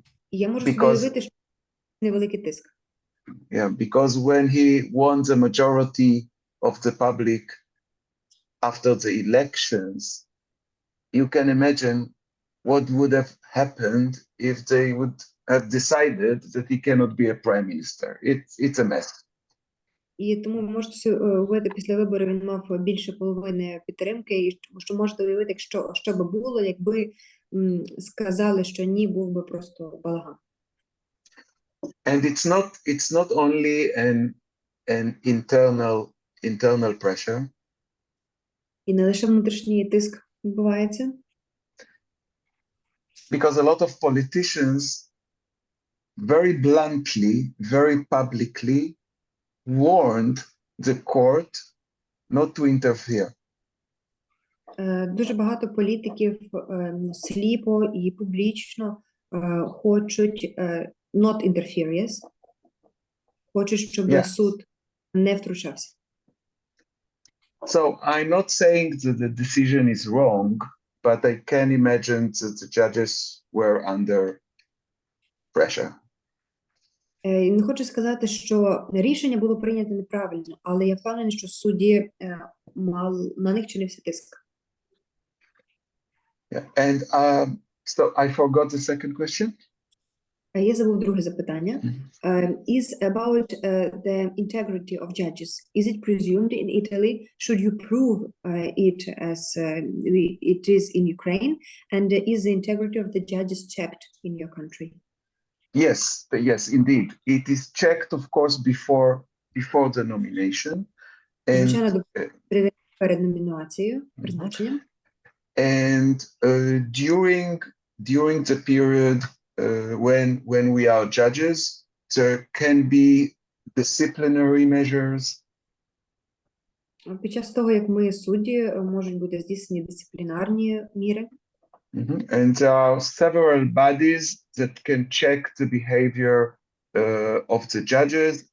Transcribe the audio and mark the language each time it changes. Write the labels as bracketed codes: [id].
[uk] Я можу собі уявити, що невеликий тиск. [en] Yeah, because when he won the majority of the public after the elections, you can imagine what would have happened if they would have decided that he cannot be a prime minister. It's a mess. [uk] І тому ви можете уявити, після виборів він мав більше половини підтримки, і що можете уявити, що би було, якби сказали, що ні, був би просто балаган. [en] And it's not only an internal pressure. [uk] І не лише внутрішній тиск відбувається. [en] Because a lot of politicians very bluntly, very publicly warned the court not to interfere. [uk] Дуже багато політиків сліпо і публічно хочуть [en] not interference, [uk] хочуть, щоб суд не втручався. [en] So I'm not saying that the decision is wrong. but I can imagine that the judges were under pressure. [uk] Не хочу сказати, що рішення було прийнято неправильно, але я впевнена, що судді на них чинився тиск. [en] Yeah. And so I forgot the second question. Я забув друге запитання. Is about the integrity of judges. Is it presumed in Italy? Should you prove it as it is in Ukraine? And is the integrity of the judges checked in your country? Yes, indeed. It is checked, of course, before the nomination. [uk] Звичайно, перед номінацією, призначенням. [en] And during the period when we are judges, there can be disciplinary measures. [uk] Під час того, як ми судді, можуть бути здійснені дисциплінарні міри. [en] And there are several bodies that can check the behavior of the judges.